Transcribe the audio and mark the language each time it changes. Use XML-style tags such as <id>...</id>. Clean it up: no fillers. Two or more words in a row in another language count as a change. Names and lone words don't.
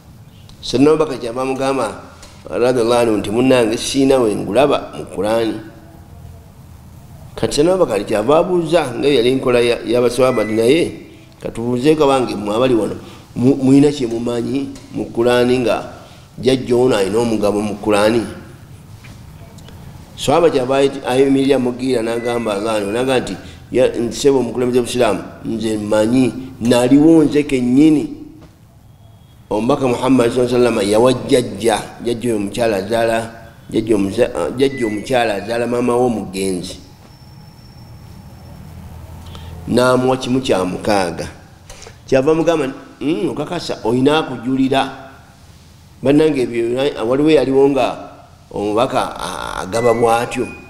<lg>Sayyidina Abubakar kyava amugamba</lg> <ar>رضي الله عنه</ar> <lg>nti munnange siina we ngulaba mu Qur'ani kati Sayyidina Abubakar kyava abuuza nga yali nkola y'abaswahaba naye katubuuzeeko abange mmwe abali wano mulina kye mumanyi mu Qur'ani nga jjajja ono alina omugabo mu Qur'ani. Swahaba kyava ayimirira Mugira n'agamba n'agamba nti nsebo omukulembeze w'Obusiraamu nze mmanyi naliwo nze kennyini omubaka Muhammad</lg> <ar>صلى الله عليه وسلم</ar> <lg>yawa jjajja omukyala azaala maama w'omugenzi n'amuwa kimu kya 6. Kyava mugamba okakasa olina akujulira bannange ebyo waliwo yaliwo nga omubaka agaba bw'atyo.</lg>